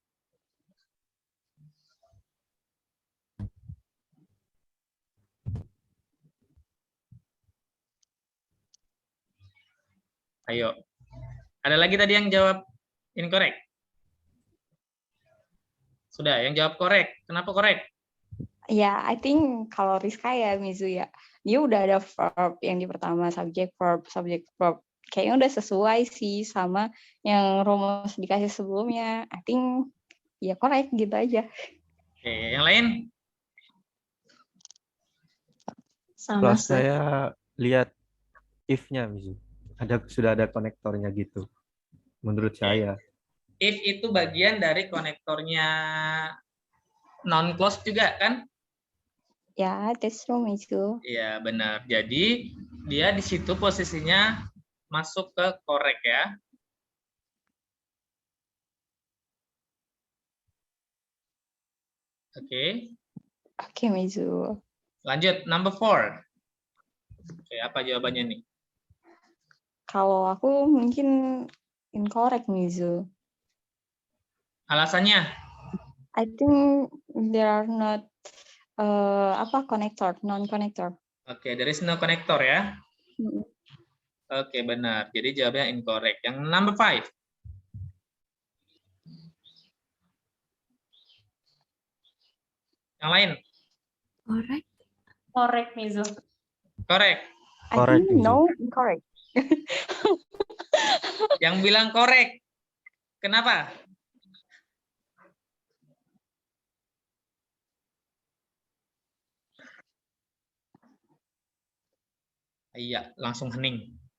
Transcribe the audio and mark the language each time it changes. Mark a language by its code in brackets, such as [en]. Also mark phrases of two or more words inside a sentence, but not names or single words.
[id] Ayo. Ada lagi tadi yang jawab incorrect? Sudah, yang jawab correct. Kenapa correct? Ya, [en] I think [id] kalau Rizka ya, Mizu ya. Dia udah ada verb yang di pertama, [en] subject verb, subject verb. [id] Kayaknya udah sesuai sih sama yang rumus dikasih sebelumnya. [en] I think [id] ya correct gitu aja. Oke, yang lain? Sama Kalau saya lihat if-nya, Mizu. Sudah ada konektornya gitu. Menurut saya. If itu bagian dari konektornya non-close juga kan? Ya, [en] that's true, Mizu. [id] Iya, benar. Jadi, dia di situ posisinya masuk ke correct ya. Oke. Oke, Mizu. Lanjut, number 4. Oke, apa jawabannya nih? Kalau aku mungkin incorrect, Mizu. Alasannya? [en] I think there are not connector, non-connector. Oke, there is no connector ya. Mm. [id] Oke, benar. Jadi jawabannya incorrect. Yang number 5. Yang lain? [en] Correct. Correct Mizu. Correct. I Correct, think Mizu. no, incorrect. [id] Yang bilang correct. Kenapa? Iya, langsung hening.